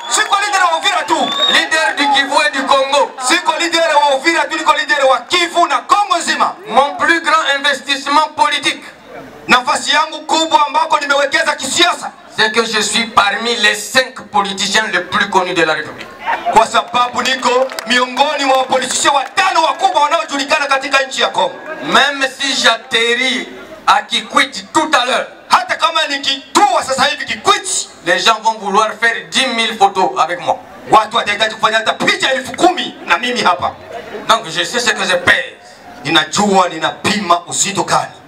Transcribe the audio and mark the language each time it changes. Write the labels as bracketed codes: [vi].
[sw] Siko leader wa Uvira tu. [fr] Leader du Kivu et du Congo. [sw] Siko leader wa Uvira tu, niko leader wa Kivu na Kongo nzima. [fr] Mon plus grand investissement politique, [sw] Nafasi yangu kubwa ambako nimewekeza kisiasa, [fr] c'est que je suis parmi les 5 politiciens les plus connus de la République. [sw] kwa sababu niko miongoni mwa wapolitisia 5 wakubwa wanaojulikana katika nchi ya Kongo. [fr] Même si j'atterris à Kikwit tout à l'heure, [sw] Hata kama nikitua sasa hivi Kikwiti, [fr] les gens vont vouloir faire 10 000 photos avec moi. [sw] watu watahitaji kufanya hata picha 10,000 na mimi hapa. [fr] Donc je sais ce que je pèse. [sw] Ninajua ninapima uzito gani.